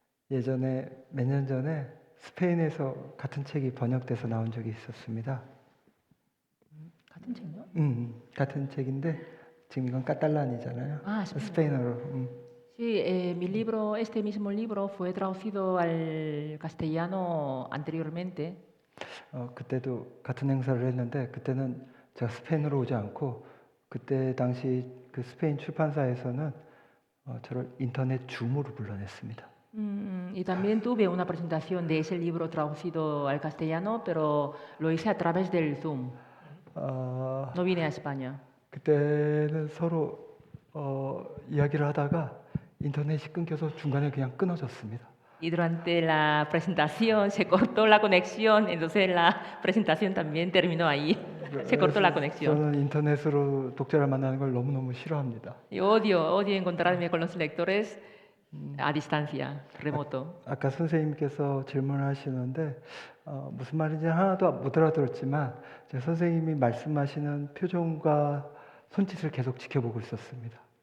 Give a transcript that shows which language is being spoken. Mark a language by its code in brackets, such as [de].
[ko] 예전에 몇 년 전에 스페인에서 같은 책이 번역돼서 나온 적이 있었습니다. 같은 책이요? 같은 책인데 지금 이건 카탈란이잖아요. 스페인어로. [es] Sí, este mismo libro fue traducido al castellano anteriormente. [ko] 그때도 같은 행사를 했는데 그때는 제가 스페인어로 오지 않고 그때 당시 그 스페인 출판사에서는 저를 인터넷 줌으로 불러냈습니다. [es] Y también tuve una presentación de ese libro traducido al castellano, pero lo hice a través del Zoom. No vine a España. [ko] 그때는 서로 이야기를 하다가 인터넷이 끊겨서 중간에 그냥 끊어졌습니다. [es] Y durante la presentación se cortó la conexión, entonces la presentación también terminó ahí. Se cortó la conexión. [ko] 저는 인터넷으로 독자를 만나는 걸 너무너무 싫어합니다. [es] Y odio encontrarme con los lectores a distancia, remoto. [ko] 아까 선생님께서 질문하시는데 무슨 말인지 하나도 못 알아들었지만 선생님이 말씀하시는 표정과 손짓을 계속 지켜보고 있었습니다.